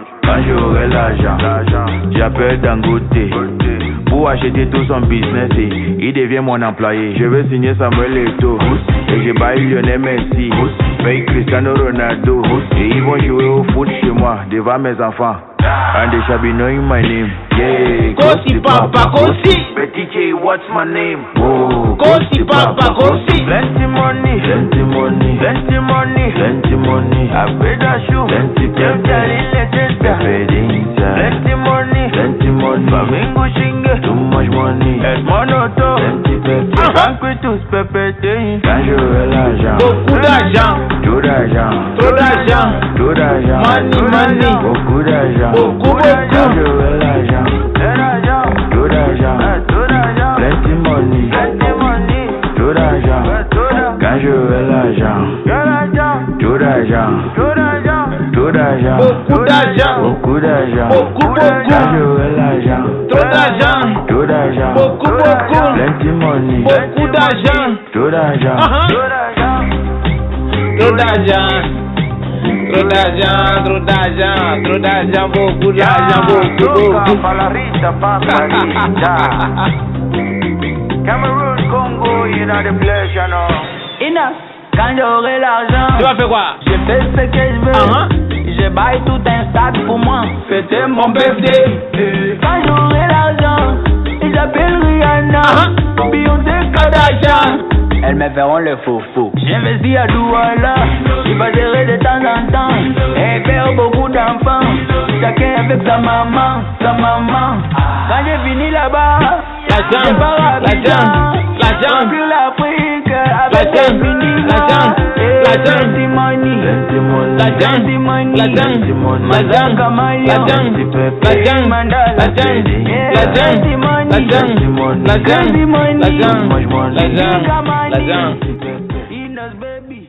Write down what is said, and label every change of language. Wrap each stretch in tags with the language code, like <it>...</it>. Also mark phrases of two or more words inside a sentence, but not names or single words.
<fr>Quand j'aurai l'argent, j'appelle Dangote pour acheter tout son business et il devient mon employé. Je veux signer Samuel Eto'o et je baille Lionel Messi, paye Cristiano Ronaldo et ils vont jouer au foot chez moi devant mes enfants.</fr> <en>And they shall be knowing my name. Yeah, Kosi Papa Kosi. Betty J, what's my name? Oh, Kosi Papa Kosi. Plenty money, plenty money, plenty money, plenty money. I paid a shoe, plenty plenty money, plenty money. Flamingo Shinge, too much money. Edmonoto, plenty pepe.</en> <fr>Banquet tous pépétés. Quand j'aurai l'argent, beaucoup d'argent, trop d'argent, trop d'argent, trop d'argent, money, beaucoup d'argent, beaucoup. Quand j'aurai l'argent, trop d'argent,</fr> <en>plenty money,</en> <fr>trop d'argent. Quand j'aurai l'argent, trop d'argent, trop d'argent, beaucoup d'argent, beaucoup d'argent, beaucoup. Quand j'aurai l'argent, Trop d'argent, trop d'argent, beaucoup.</fr> <en>plenty money,</en> <fr>Beaucoup d'argent, trop d'argent, trop d'argent, trop d'argent, trop d'argent, beaucoup d'argent, beaucoup.</fr> <en>Cameroon, Congo, you know the place, you know. Ina,</en> <fr>quand j'aurai l'argent, Tu vas faire quoi? je fais ce que je veux. Je baille tout un sac pour moi, fêter mon birthday. Quand j'aurai l'argent, j'appelle Rihanna, Beyoncé, Kardashian. Elles me feront le faux. J'investis à Douala, je vais gérer de temps en temps et faire beaucoup d'enfants. Chacun avec sa maman. Quand j'ai fini là-bas, je pars à Abidjan, plus l'Afrique avec les finis.</fr> <en>Plenty money, Mazan Kamaya, Mandala, plenty money,</en>